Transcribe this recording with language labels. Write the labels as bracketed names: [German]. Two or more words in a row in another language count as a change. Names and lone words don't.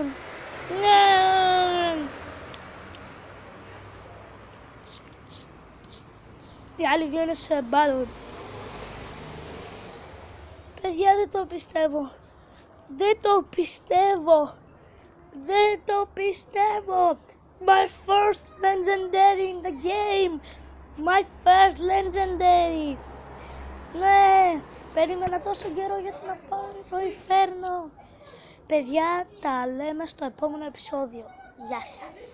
[Greek] Ναι. Οι άλλοι δύο είναι σε battle. Παιδιά, δεν το πιστεύω. Δεν το πιστεύω. Δεν το πιστεύω. [English] My first legendary in the game. My first legendary. [Greek] Ναι, περίμενα τόσο καιρό για να πάρω το Inferno. Παιδιά, τα λέμε στο επόμενο επεισόδιο. Γεια σας.